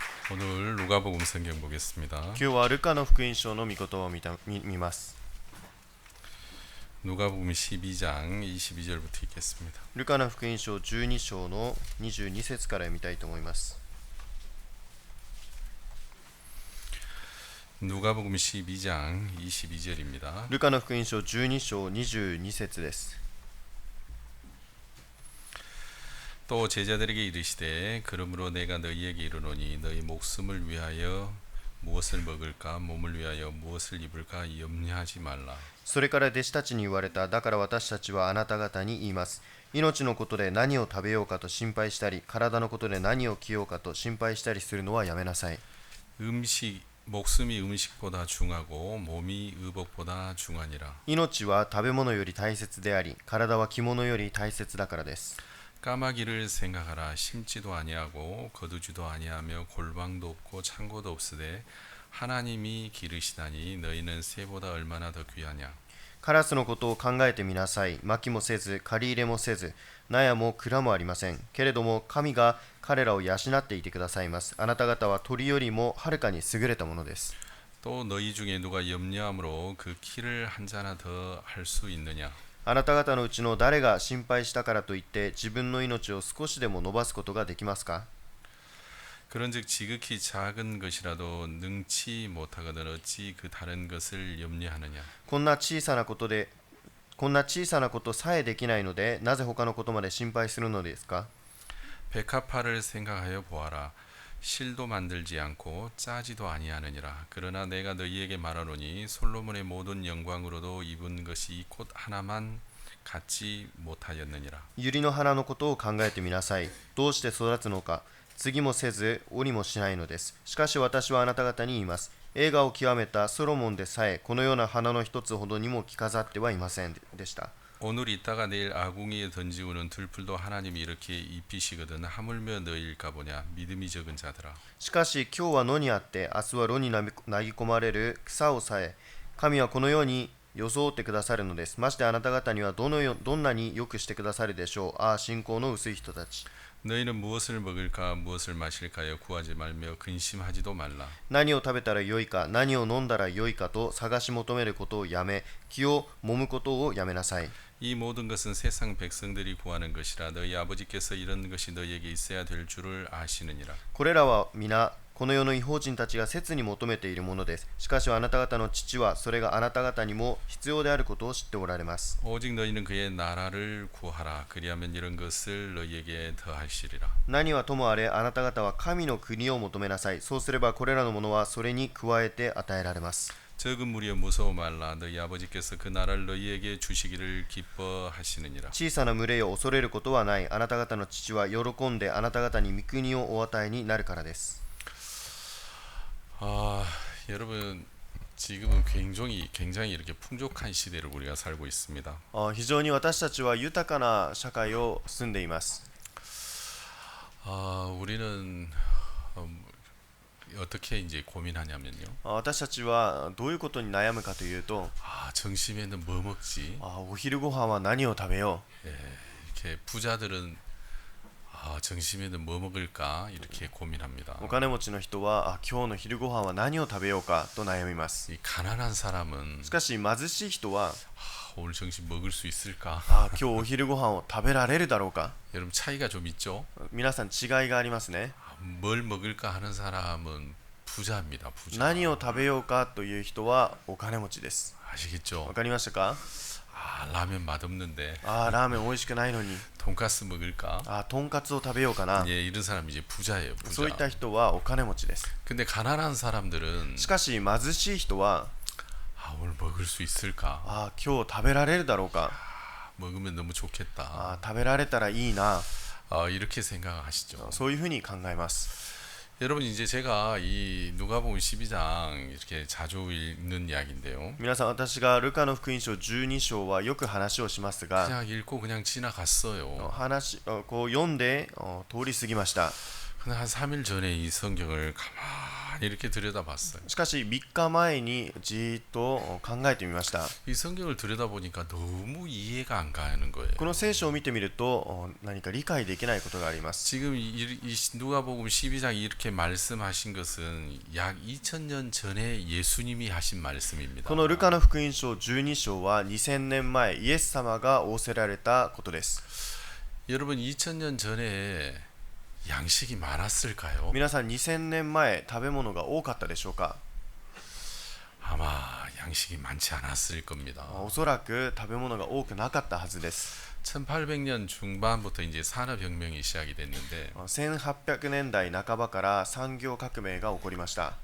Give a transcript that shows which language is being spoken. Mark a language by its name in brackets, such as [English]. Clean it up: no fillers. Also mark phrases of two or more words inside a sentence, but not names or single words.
[Korean] 오늘 누가복음 성경 보겠습니다. [Japanese] 今日はルカの福音書の御言葉を見ます。 [Korean] 누가복음 12장 22절부터 읽겠습니다. [Japanese] ルカの福音書12章の22節から読みたいと思います。 [Korean] 누가복음 12장 22절입니다. [Japanese] ルカの福音書12章22節です。 [Korean] 또 제자들에게 이르시되 그러므로 내가 너희에게 이르노니 너희 목숨을 위하여 무엇을 먹을까 몸을 위하여 무엇을 입을까 염려하지 말라. [Japanese] それから弟子たちに言われた。だから私たちはあなた方に言います。命のことで何を食べようかと心配したり、体のことで何を着ようかと心配したりするのはやめなさい。 [Korean] 목숨이 음식보다 중하고 몸이 의복보다 중하니라. [Japanese] 命は食べ物より大切であり、体は着物より大切だからです。 [Korean] 까마귀를 생각하라. 심지도 아니하고 거두지도 아니하며 골방도 없고 창고도 없으되 하나님이 기르시다니 너희는 새보다 얼마나 더 귀하냐. [Japanese] カラスのことを考えてみなさい。薪もせず、借り入れもせず、納屋も蔵もありません。けれども神が彼らを養っていてくださいます。あなた方は鳥よりもはるかに優れたものです。 [Korean] 또 너희 중에 누가 염려함으로 그 키를 한 자나 더 할 수 있느냐. [Japanese] あなた方のうちの誰が心配したからといって自分の命を少しでも伸ばすことができますか？ [Korean] 그런즉 지극히 작은 것이라도 능치 못하거든 어찌 그 다른 것을 염려하느냐. [Japanese] こんな小さなことさえできないので、なぜ他のことまで心配するのですか？ [Korean] 백합화를 생각하여 보아라. 실도 만들지 않고 짜지도 아니하느니라. 그러나 내가 너희에게 말하노니 솔로몬의 모든 영광으로도 입은 것이 곧 하나만 갖지 못하였느니라. [Japanese] 百合の花のことを考えてみなさい。どうして育つのか。継もせず折もしないのです。しかし私はあなた方に言います。栄華を極めたソロモンでさえこのような花の一つほどにも着飾ってはいませんでした。 [Korean] 오늘 있다가 내일 아궁이에 던지고는 들풀도 하나님이 이렇게 입히시거든 하물며 너희일까 보냐. 믿음이 적은 자들아. [Japanese] しかし今日は野にあって明日は炉に投げ込まれる草をさえ神はこのように装ってくださるのです。ましてあなた方にはどんなによくしてくださるでしょう。ああ信仰の薄い人たち。 [Korean] 너희는 무엇을 먹을까 무엇을 마실까요 구하지 말며 근심하지도 말라. [Japanese] 何を食べたらよいか何を飲んだらよいかと探し求めることをやめ、気を揉むことをやめなさい。 [Korean] 이 모든 것은 세상 백성들이 구하는 것이라 너희 아버지께서 이런 것이 너희에게 있어야 될 줄을 아시느니라. [Japanese] これらは皆この世の異邦人たちが切に求めているものです。しかしあなた方の父はそれがあなた方にも必要であることを知っておられます。 [Korean] 오직 너희는 그의 나라를 구하라. 그리하면 이런 것을 너희에게 더하시리라. [Japanese] 何はともあれあなた方は神の国を求めなさい。そうすればこれらのものはそれに加えて与えられます。 [Korean] 적은 무리여 무서워 말라. 너희 아버지께서 그 나라를 너희에게 주시기를 기뻐하시느니라. [Japanese] 小さな群れを恐れることはない。あなた方の父は喜んであなた方に御国をお与えになるからです。 [Korean] 여러분 지금은 굉장히 이렇게 풍족한 시대를 우리가 살고 있습니다. [Japanese] 非常に私たちは豊かな社会を住んでいます。 [Korean] 우리는 어떻게 이제 고민하냐면요. [Japanese] 私たちはどういうことに悩むかというと、 [Korean] 점심에는 뭐 먹지? [Japanese] お昼ご飯は何を食べよ [Korean] 이렇게 부자들은 점심에는 뭐 먹을까 이렇게 고민합니다. [Japanese] う。お金持ちの人は今日の昼ご飯は何を食べようかと悩みます。 [Korean] 이 가난한 사람은 [Japanese] しかし貧しい人は [Korean] 오늘 점심 먹을 수 있을까? [Japanese] 今日お昼ご飯を食べられるだろうか。 [Korean] 여러분 차이가 좀 있죠? [Japanese] 皆さん違いがありますね。 [Korean] 뭘 먹을까 하는 사람은 부자입니다. 부자. [Japanese] 何を食べようかという人はお金持ちです。 [Korean] 아시겠죠? [Japanese] わかりましたか？ [Korean] 라면 맛없는데 [Japanese] ラーメン美味しくないのに [Korean] 돈가스 먹을까? [Japanese] とんかつを食べようかな。 [Korean] 이런 사람이 이제 부자예요. [Japanese] そういっ [Korean] 부자. [Japanese] た人はお金持ちです。 [Korean] 근데 가난한 사람들은 [Japanese] しかし貧しい人は [Korean] 오늘 먹을 수 있을까? [Japanese] 今日食べられるだろうか。 [Korean] 먹으면 너무 좋겠다. [Japanese] 食べられたらいいな。 [Korean] 이렇게 생각하시죠. [Japanese] そういうふうに考えます。 [Korean] 여러분 이제 제가 이 누가복음 12장 이렇게 자주 읽는 이야기인데요. [Japanese] 皆さん私がルカの福音書12章はよく話をしますが、 [Korean] 그냥 읽고 그냥 지나갔어요. [Japanese] こう読んで通り過ぎました。 [Korean] 근데 한 3일 전에 이 성경을 가만히 가만히 이렇게 들여다봤어요. [Japanese] しかし3日前にじーっと考えてみました。 [Korean] 이 성경을 들여다보니까 너무 이해가 안 가는 거예요. [Japanese] この聖書を見てみると何か理解できないことがあります。 [Korean] 지금 이 누가복음 12장 이렇게 말씀하신 것은 약 2000년 전에 예수님이 하신 말씀입니다. [Japanese] このルカの福音書12章は2000年前イエス様が仰せられたことです。 [Korean] 여러분 2000년 전에 양식이 많았을까요? [Japanese] 皆さん2000年前食べ物が多かったでしょうか？ [Korean] 아마 양식이 많지 않았을 겁니다. [Japanese] おそらく食べ物が多くなかったはずです。 [Korean] 1800년 중반부터 이제 산업혁명이 시작이 됐는데 [Japanese] 1800 年代半ばから産業革命が起こりました。